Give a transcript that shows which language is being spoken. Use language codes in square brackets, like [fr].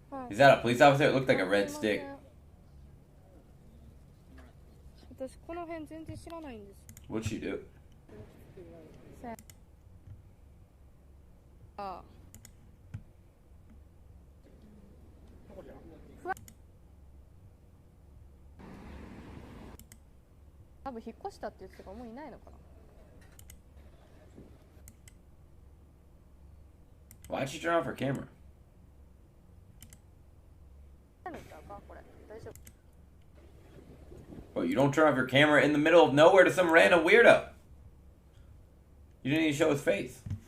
[en] Is that a police officer? It looked like a red stick. [ja] 私この辺全然知らないんです。 [en] What'd she do? [ja] あ多分引っ越したって言ってたからもういないのかな。 [en] Why'd she turn off her camera? [ja] 何のかこれ大丈夫。 [en] Well, you don't turn off your camera in the middle of nowhere to some random weirdo. You didn't even show his face.